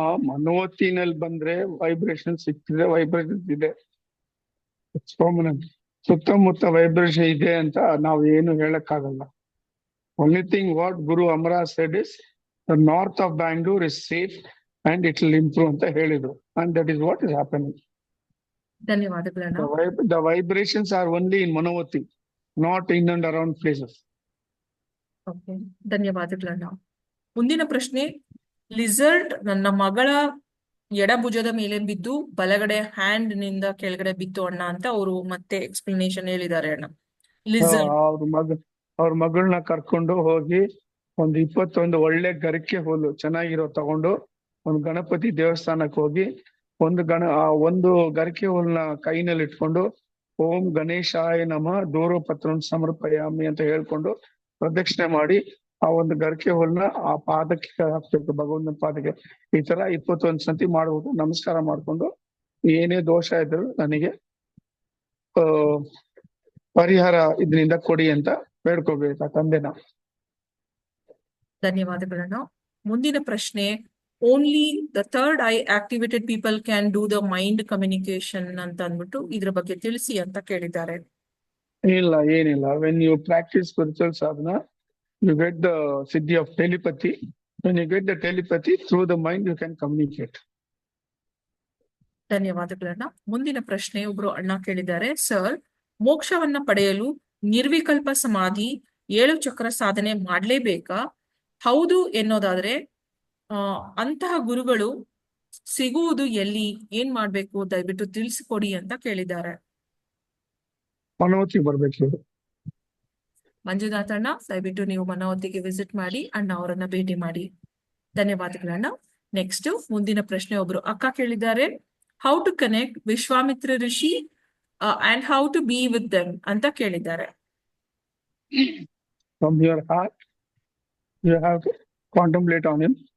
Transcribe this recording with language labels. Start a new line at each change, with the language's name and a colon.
Kannada: ಮನೋವತಿನಲ್ಲಿ ಬಂದ್ರೆ vibration ಸಿಗ್ತಿದೆ, vibration ಇದೆ, ಸುತ್ತಮುತ್ತ ವೈಬ್ರೇಷನ್ ಇದೆ ಅಂತ ನಾವು ಏನು ಹೇಳಕ್ಕಾಗಲ್ಲ.
English: only thing what Guru Amara said is the north of Bangalore is safe and it will improve
Kannada: ಅಂತ ಹೇಳಿದ್ರು,
English: And that is what is happening.
Kannada: ಧನ್ಯವಾದಗಳನ್ನ.
English: The vibrations are only in Manavati, not in and around places.
Kannada: Okay, ಧನ್ಯವಾದಗಳನ್ನ. ಮುಂದಿನ ಪ್ರಶ್ನೆ, ಲಿಸರ್ಟ್ ನನ್ನ ಮಗಳ ಎಡಭುಜದ ಮೇಲೆ ಬಿದ್ದು ಬಲಗಡೆ ಹ್ಯಾಂಡ್ ನಿಂದ ಕೆಳಗಡೆ ಬಿತ್ತು ಅಣ್ಣ ಅಂತ ಅವರು ಮತ್ತೆ ಎಕ್ಸ್ಪ್ಲನೇಷನ್ ಹೇಳಿದ್ದಾರೆ ಅಣ್ಣ. ಲಿಸರ್ಟ್ ಅವ್ರ ಮಗಳನ್ನ ಕರ್ಕೊಂಡು ಹೋಗಿ ಒಂದು 21 ಒಳ್ಳೆ ಗರಿಕೆ ಹುಲ್ಲು ಚೆನ್ನಾಗಿರೋ ತಗೊಂಡು ಒಂದು ಗಣಪತಿ ದೇವಸ್ಥಾನಕ್ಕೆ ಹೋಗಿ ಒಂದು ಗರಿಕೆ ಹುಲ್ನ ಕೈನಲ್ಲಿ ಇಟ್ಕೊಂಡು ಓಂ ಗಣೇಶಾಯ ನಮಃ ದೂರಪತ್ರಂ ಸಮರ್ಪಯಾಮಿ ಅಂತ ಹೇಳ್ಕೊಂಡು ಪ್ರದಕ್ಷಿಣೆ ಮಾಡಿ ಆ ಒಂದು ಗರಿಕೆ ಹುಲ್ನ ಆ ಪಾದಕ್ಕೆ ಹಾಕ್ಬೇಕು, ಭಗವಂತನ ಪಾದಕ್ಕೆ. ಈ ತರ 21 ಸತಿ ಮಾಡ್ಬಿಟ್ಟು ನಮಸ್ಕಾರ ಮಾಡ್ಕೊಂಡು ಏನೇ ದೋಷ ಇದ್ರು ನನಗೆ ಪರಿಹಾರ ಇದರಿಂದ ಕೊಡಿ ಅಂತ ಬೇಡ್ಕೋಬೇಕು ಆ ತಂದೆನ. ಧನ್ಯವಾದಗಳನ್ನ. ಮುಂದಿನ ಪ್ರಶ್ನೆ,
English: only the third I activated people can do the mind communication
Kannada: ಅಂತ ಅಂದ್ಬಿಟ್ಟು ಇದ್ರ ಬಗ್ಗೆ ತಿಳಿಸಿ ಅಂತ ಕೇಳಿದ್ದಾರೆ. ಇಲ್ಲ, ಏನಿಲ್ಲ.
English: When you practice spiritual sadhana, you get the siddhi of telepathy. When you get the telepathy through the mind, you can communicate.
Kannada: ಧನ್ಯವಾದಗಳನ್ನ. ಮುಂದಿನ ಪ್ರಶ್ನೆ ಒಬ್ರು ಅಣ್ಣ ಕೇಳಿದ್ದಾರೆ, ಸರ್ ಮೋಕ್ಷವನ್ನ ಪಡೆಯಲು ನಿರ್ವಿಕಲ್ಪ ಸಮಾಧಿ 7 ಚಕ್ರ ಸಾಧನೆ ಮಾಡ್ಲೇಬೇಕಾ? ಹೌದು ಎನ್ನೋದಾದ್ರೆ ಅಂತಹ ಗುರುಗಳು ಸಿಗುವುದು ಎಲ್ಲಿ, ಏನ್ ಮಾಡ್ಬೇಕು ದಯವಿಟ್ಟು ತಿಳಿಸಿಕೊಡಿ ಅಂತ ಕೇಳಿದ್ದಾರೆ. ಮನೋತಿ ಬರ್ಬೇಕು. ಮಂಜುನಾಥ್ ಅಣ್ಣ, ದಯವಿಟ್ಟು ನೀವು ಮನಾವತಿಗೆ ವಿಸಿಟ್ ಮಾಡಿ ಅಣ್ಣ ಅವರನ್ನ ಭೇಟಿ ಮಾಡಿ. ಧನ್ಯವಾದಗಳನ್ನ.
English: next
Kannada: ಮುಂದಿನ ಪ್ರಶ್ನೆ ಒಬ್ರು ಅಕ್ಕ ಕೇಳಿದ್ದಾರೆ,
English: how to connect Vishwamitra rishi and how to be with them
Kannada: ಅಂತ ಕೇಳಿದ್ದಾರೆ.
English: From your heart, you have to contemplate on him.